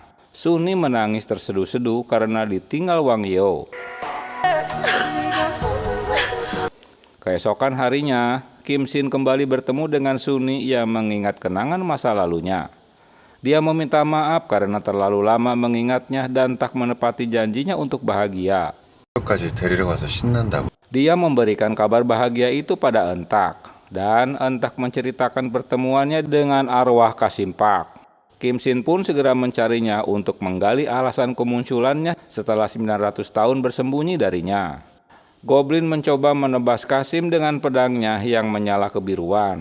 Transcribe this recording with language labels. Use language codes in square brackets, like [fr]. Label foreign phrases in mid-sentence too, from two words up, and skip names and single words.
[id] Sunni menangis terseduh-seduh karena ditinggal Wang Yo. Keesokan harinya, Kim Shin kembali bertemu dengan Sunni yang mengingat kenangan masa lalunya. Dia meminta maaf karena terlalu lama mengingatnya dan tak menepati janjinya untuk bahagia. [ko] 까지 데리러 가서 신난다고. [id] Dia memberikan kabar bahagia itu pada Entak, dan Entak menceritakan pertemuannya dengan arwah Kasim Park. Kim Shin pun segera mencarinya untuk menggali alasan kemunculannya setelah 900 tahun bersembunyi darinya. Goblin mencoba menebas Kasim dengan pedangnya yang menyala kebiruan.